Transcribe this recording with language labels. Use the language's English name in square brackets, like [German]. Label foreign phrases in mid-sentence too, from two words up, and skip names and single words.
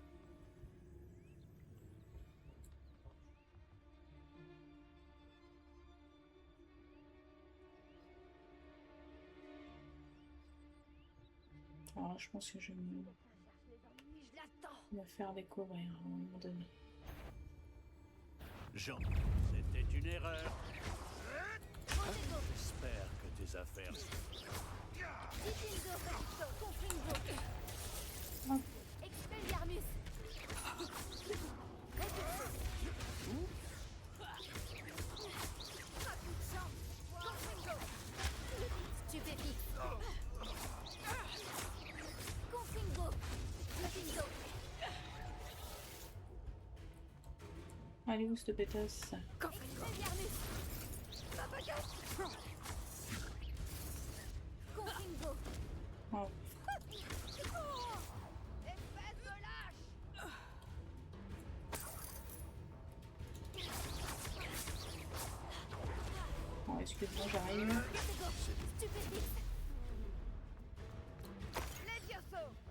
[French] Alors, je pense que je vais me Je l'attends. faire découvrir à un moment donné. Jean, c'était une erreur. J'espère que tes affaires... Divingo Verso, Confringo. Hop. Expelliarmus. Repulso. Un coup de chance. Confringo. Stupéfix. Confringo. Divingo. Allez, où cette pétasse? Expelliarmus. Papagas. Confringo. Oh. Espèce de lâche. Bon, excuse-moi, j'arrive. Stupéfix. Levioso.